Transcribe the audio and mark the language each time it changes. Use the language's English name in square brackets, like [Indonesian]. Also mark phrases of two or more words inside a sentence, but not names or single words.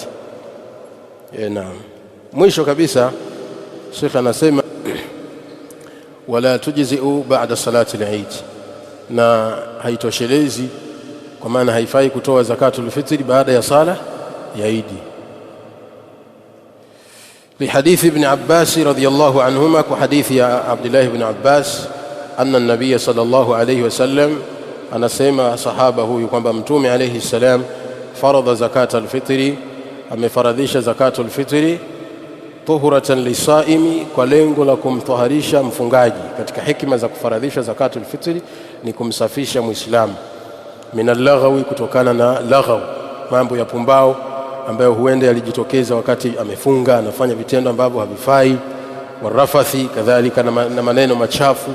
[Swahili] Naam. Mwisho kabisa Sheikh anasema [Arabic] ولا تجزئ بعد صلاة العيد, [Swahili] na haitoshelezi, kwa maana haifai kutoa [Arabic] زكاة الفطر [Swahili] baada ya sala ya Eid. [Arabic] لحديث ابن عباس رضي الله عنهما، وحديث عبد الله بن عباس أن النبي صلى الله عليه وسلم [Swahili] anasema sahaba huyu kwamba Mtume [Arabic] عليه السلام فرض زكاة الفطر, [Swahili] amefaradhisha [Arabic] زكاة الفطر طهرة للصائم, [Swahili] kwa lengo la kumtaharisha mfungaji. Katika hikima za kufaradhisha [Arabic] زكاة الفطر [Swahili] ni kumsafisha muislamu [Arabic] من اللغو, [Swahili] kutokana na laghaw, mambo ya pumbao ambayo huenda yalijitokeza wakati amefunga, anafanya vitendo ambavyo havifai, warafathi kadhalika, na maneno machafu.